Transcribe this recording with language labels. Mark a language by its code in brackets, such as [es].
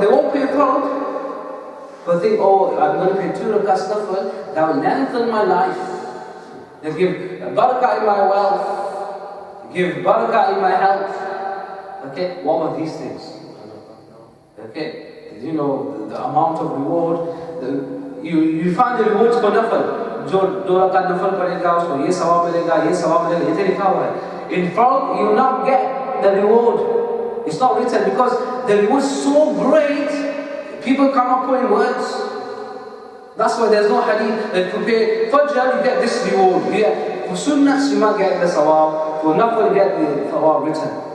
[en] They won't pay fard, but think, oh, I'm going to pay 2 rakats nafil, that will lengthen my life. They'll give barakah in my wealth, give barakah in my health. Okay? What are these things? Okay? You know, the amount of reward, you find the rewards for nafil. [hi] जो 2 रकात नफल पढ़ेगा उसको ये सवाब मिलेगा, ये सवाब मिलेगा, ये लिखा हुआ है. [en] In fard, you will not get the reward. It's not written because the reward is so great, people cannot put in words. That's why there's no hadith that if you pay fajr, you get this reward. Yeah. For sunnahs, you might get the sawab. For nafil, you get the sawab written.